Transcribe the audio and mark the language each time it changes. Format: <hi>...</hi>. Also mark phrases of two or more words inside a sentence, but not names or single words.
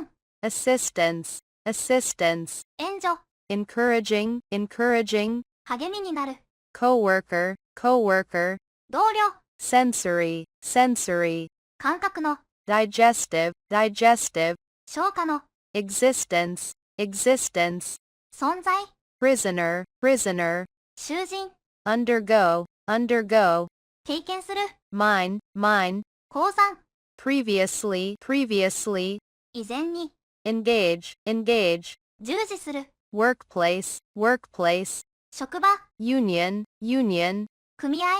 <en>assistance, assistance,</en> <ja>援助、</ja> <en>encouraging, encouraging,</en> <ja>励みになる、</ja> <en>coworker, coworker,</en> <ja>同僚、</ja> <en>sensory, sensory,</en> <ja>感覚の、</ja> <en>digestive, digestive,</en> <ja>消化の、</ja> <en>existence, existence,</en> <ja>存在、</ja> <en>prisoner, prisoner,</en> <ja>囚人、</ja> <en>undergo, undergo,</en> <ja>経験する、</ja> <en>mine, mine,</en> <ja>鉱山、</ja> <en>previously, previously,</en> <ja>以前に、</ja> <en>engage, engage,</en> <ja>従事する、</ja> <en>workplace, workplace,</en> <ja>職場、</ja> <en>union, union,</en> <ja>組合、</ja>